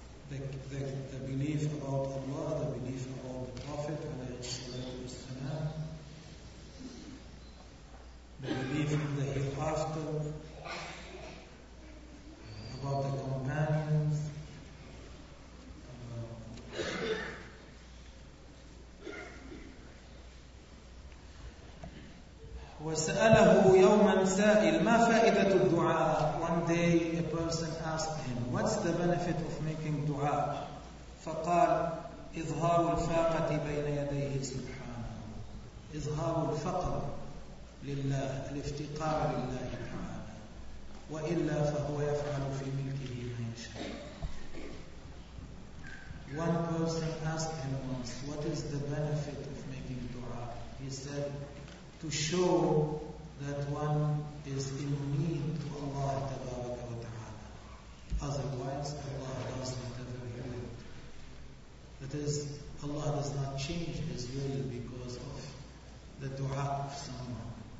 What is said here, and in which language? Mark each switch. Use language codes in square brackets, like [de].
[en] The belief about Allah, the belief about the Prophet alayhi salatu wasalam, the belief in the hereafter, about the companions, [ar] وسأله يوما سائل ما فائدة الدعاء. [en] One day a person asked him, what's the benefit of making دعاء؟ [ar] فقال إظهار الفاقة بين يديه سبحانه. إظهار الفقر لله، الافتقار لله تعالى، وإلا فهو يفعل في ملكه ما يشاء. [en] One person asked him once, what is the benefit of making dua? He said, to show that one is in need to Allah تبارك وتعالى. Otherwise, Allah does whatever he would. That is, Allah does not change his will because of the dua of someone.